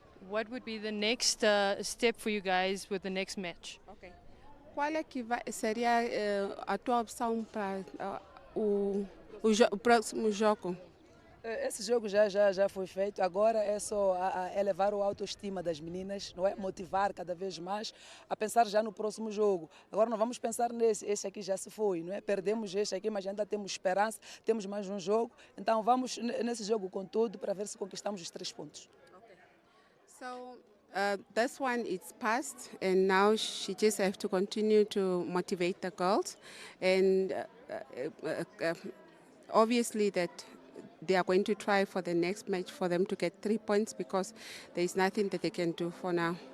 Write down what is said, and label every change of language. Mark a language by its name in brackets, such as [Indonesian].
[English] What would be the next step for you guys with the next match? Okay. [Portuguese] Qual é que seria a tua opção para o próximo jogo? Esse jogo já foi feito, agora é só elevar a autoestima das meninas, não é? Motivar cada vez mais a pensar já no próximo jogo. Agora não vamos pensar nesse, esse aqui já se foi, não é? Perdemos este aqui, mas ainda temos esperança, temos mais um jogo, então vamos nesse jogo com tudo para ver se conquistamos os 3 pontos. [English] Okay. So this one is past, and now she just have to continue to motivate the girls, and obviously that they are going to try for the next match for them to get 3 points, because there is nothing that they can do for now.